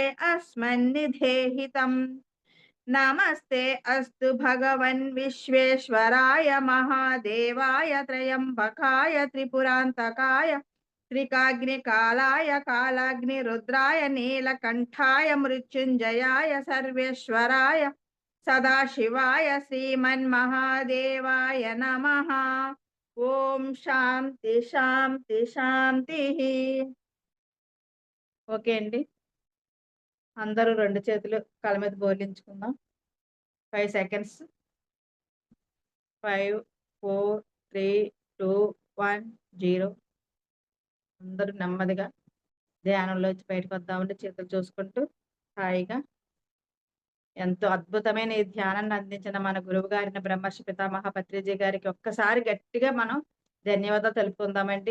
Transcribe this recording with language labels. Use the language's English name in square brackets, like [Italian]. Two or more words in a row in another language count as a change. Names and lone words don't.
[Sanskrit] अस्मन्निधेहितम् नमस्ते अस्तु भगवन् विश्वेश्वराय महादेवाय त्रयंबकाय त्रिपुरान्तकाय त्रिकाग्निकालाय कालाग्निरुद्राय नीलकण्ठाय मृत्युञ्जयाय सर्वेश्वराय सदाशिवाय श्रीमन्महादेवाय नमः ओम శాంతి శాంతి శాంతి [Telugu] ఓకే అండి అందరూ రెండు చేతులు కళ్ళ మీద బోర్లించుకుందాం 5 సెకండ్స్ 5 4 3 2 1 0 అందరూ నెమ్మదిగా ధ్యానంలో వచ్చి బయటకు వద్దామంటే చేతులు చూసుకుంటూ హాయిగా ఎంతో అద్భుతమైన ఈ ధ్యానాన్ని అందించిన మన గురువు గారిన బ్రహ్మర్షి పితామహ పత్రిజీ గారికి ఒక్కసారి గట్టిగా మనం ధన్యవాదాలు తెలుపుకుందామండి.